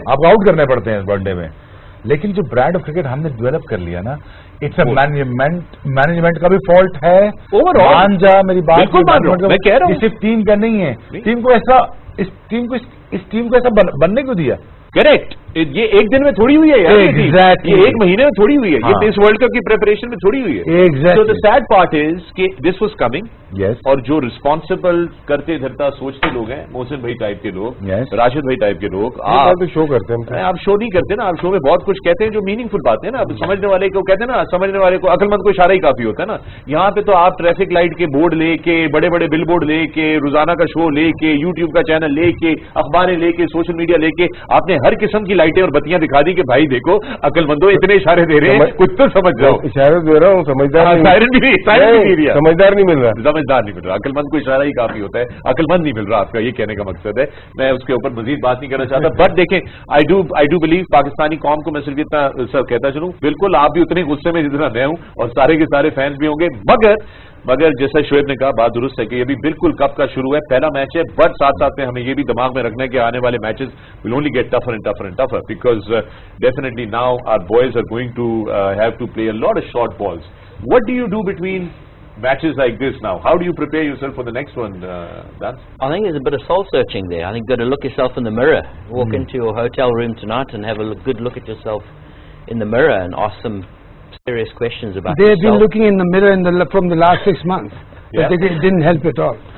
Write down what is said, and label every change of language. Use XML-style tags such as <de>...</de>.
<hi>आपको आउट करने पड़ते हैं वनडे में। लेकिन जो ब्रांड ऑफ क्रिकेट हमने डेवलप कर लिया ना, इट्स मैनेजमेंट का भी फॉल्ट है ओवरऑल। मान जा मेरी बात, बिल्कुल मान रहा हूं, मैं कह रहा हूं सिर्फ टीम का नहीं है, टीम को ऐसा इस टीम को ऐसा बनने क्यों दिया? करेक्ट। ये एक दिन में थोड़ी हुई है यार,</hi> <en>Exactly.</en> <hi>ये एक महीने में थोड़ी हुई है, ये इस वर्ल्ड कप की प्रिपरेशन में थोड़ी हुई है।</hi> <en>Exactly. So the sad part is</en> <hi>कि</hi> <en>this was coming, yes.</en> <hi>और जो रिस्पॉन्सिबल करते धरता सोचते लोग हैं, मोहसिन भाई टाइप के लोग,</hi> <en>yes.</en> <hi>राशिद भाई टाइप के लोग, आप शो करते हैं, आप शो नहीं करते ना, आप शो में बहुत कुछ कहते हैं जो मीनिंगफुल बातें हैं ना, अब समझने वाले को कहते हैं ना, समझने वाले को अक्लमंद को इशारा ही काफी होता है ना। यहाँ पे तो आप ट्रैफिक लाइट के बोर्ड लेके, बड़े बड़े बिल बोर्ड लेके, रोजाना का शो लेके, यूट्यूब का चैनल लेके, अखबारें लेके, सोशल मीडिया लेके, आपने हर किस्म की लाइटें और बत्तियां दिखा दी कि भाई देखो अकलमंदो इतने इशारे दे रहे हैं, कुछ तो समझ जाओ। इशारे दे रहा हूँ, समझदार सायरन भी दिया, समझदार नहीं मिल रहा, समझदार नहीं मिल रहा। अकलमंद को इशारा ही काफी होता है, अकलमंद नहीं मिल रहा, आपका ये कहने का मकसद है। मैं उसके ऊपर मजीद बात नहीं करना चाहता, बट देखें,</hi> <en>I do believe</en> <hi>पाकिस्तानी कौम को मैं सिर्फ इतना सर कहता चलूं, बिल्कुल आप भी उतने गुस्से में जितना मैं हूं और सारे के सारे फैंस भी होंगे, मगर जैसा शोएब ने कहा, बात दुरुस्त है कि ये भी बिल्कुल कप का शुरू है, पहला मैच है, बट साथ साथ में हमें ये भी दिमाग में रखना है कि आने वाले matches</hi> <en>Will only get tougher and tougher and tougher, because definitely now our boys are going to have to play a lot of short balls. What do you do between matches like this now? How do you prepare yourself for the next one, Dan? I think there's a bit of soul searching there. I think you've got to look yourself in the mirror. Walk into your hotel room tonight and have a good look at yourself in the mirror and ask some serious questions about They've yourself. been looking in the mirror from the last 6 months, but it didn't help at all.</en>